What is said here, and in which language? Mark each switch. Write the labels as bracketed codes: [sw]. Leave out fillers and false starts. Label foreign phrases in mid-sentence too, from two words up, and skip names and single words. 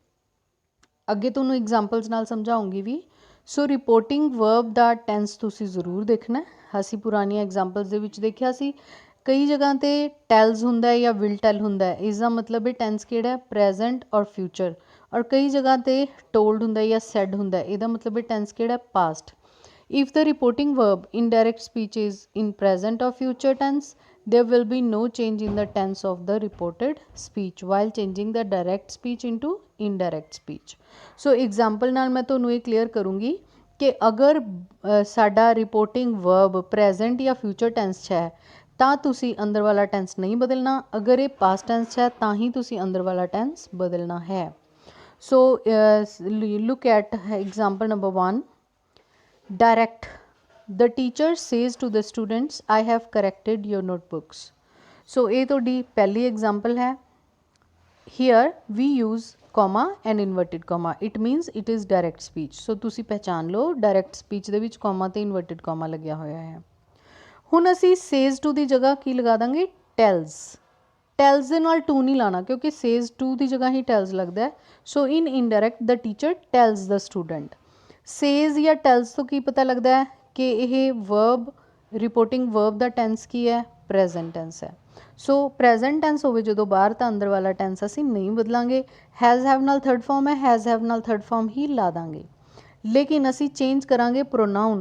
[pa] ਅੱਗੇ ਤੁਹਾਨੂੰ ਐਗਜ਼ਾਮਪਲਸ ਨਾਲ ਸਮਝਾਉਂਗੀ ਵੀ. ਸੋ [en] reporting verb [pa] ਦਾ ਟੈਂਸ ਤੁਸੀਂ ਜ਼ਰੂਰ ਦੇਖਣਾ. ਅਸੀਂ ਪੁਰਾਣੀਆਂ ਐਗਜ਼ਾਮਪਲਸ ਦੇ ਵਿੱਚ ਦੇਖਿਆ ਸੀ ਕਈ ਜਗ੍ਹਾ 'ਤੇ ਟੈਲਸ ਹੁੰਦਾ ਹੈ ਜਾਂ [en] will tell [pa] ਹੁੰਦਾ ਹੈ, ਇਸ ਦਾ ਮਤਲਬ ਇਹ ਟੈਂਸ ਕਿਹੜਾ ਹੈ, ਪ੍ਰੈਜ਼ੈਂਟ ਔਰ ਫਿਊਚਰ. ਔਰ ਕਈ ਜਗ੍ਹਾ 'ਤੇ ਟੋਲਡ ਹੁੰਦਾ ਜਾਂ ਸੈਡ ਹੁੰਦਾ, ਇਹਦਾ ਮਤਲਬ ਇਹ ਟੈਂਸ ਕਿਹੜਾ, ਪਾਸਟ. [en] If the reporting verb in direct speech is in present or future tense, there will be no change in the tense of the reported speech while changing the direct speech into indirect speech. [pa] So example ਨਾਲ ਮੈਂ ਤੁਹਾਨੂੰ ਇਹ clear ਕਰੂੰਗੀ ਕਿ ਅਗਰ ਸਾਡਾ [en] reporting verb present [pa] ਜਾਂ [en] future tense [pa] 'ਚ ਹੈ ਤਾਂ ਤੁਸੀਂ ਅੰਦਰ ਵਾਲਾ ਟੈਂਸ ਨਹੀਂ ਬਦਲਣਾ. ਅਗਰ ਇਹ [en] past tense [pa] 'ਚ ਹੈ ਤਾਂ ਹੀ ਤੁਸੀਂ ਅੰਦਰ ਵਾਲਾ ਟੈਂਸ ਬਦਲਣਾ ਹੈ. [en] So look at example number 1. Direct. The teacher says to the students, I have corrected your notebooks. [pa] So ਇਹ ਤੁਹਾਡੀ ਪਹਿਲੀ example ਹੈ. [en] Here we use comma and inverted comma. It means it is direct speech. [pa] So ਤੁਸੀਂ ਪਹਿਚਾਨ ਲਓ [en] direct speech [pa] ਦੇ ਵਿੱਚ comma ਤੇ [en] inverted comma [pa] ਲੱਗਿਆ ਹੋਇਆ ਹੈ. ਹੁਣ ਅਸੀਂ [en] says to [pa] ਦੀ ਜਗ੍ਹਾ ਕੀ ਲਗਾ ਦਾਂਗੇ, [en] tells. [pa] tells ਦੇ ਨਾਲ to ਨਹੀਂ ਲਾਣਾ ਕਿਉਂਕਿ [en] says to [pa] ਦੀ ਜਗ੍ਹਾ ਹੀ tells ਲੱਗਦਾ ਹੈ. [en] So in indirect the teacher tells the student. [pa] ਸੇਜ਼ ਜਾਂ ਟੈਲਸ ਤੋਂ ਕੀ ਪਤਾ ਲੱਗਦਾ ਹੈ ਕਿ ਇਹ [en] verb reporting verb [pa] ਦਾ ਟੈਂਸ ਕੀ ਹੈ, [en] present tense [pa] ਹੈ. ਸੋ [en] present tense [pa] ਹੋਵੇ ਜਦੋਂ ਬਾਹਰ ਤਾਂ ਅੰਦਰ ਵਾਲਾ ਟੈਂਸ ਅਸੀਂ ਨਹੀਂ ਬਦਲਾਂਗੇ. [en] has have [pa] ਨਾਲ [en] third form [pa] ਹੈ, [en] has have [pa] ਨਾਲ [en] third form [pa] ਹੀ ਲਾ ਦਾਂਗੇ. ਲੇਕਿਨ ਅਸੀਂ ਚੇਂਜ ਕਰਾਂਗੇ ਪ੍ਰੋਨਾਊਨ.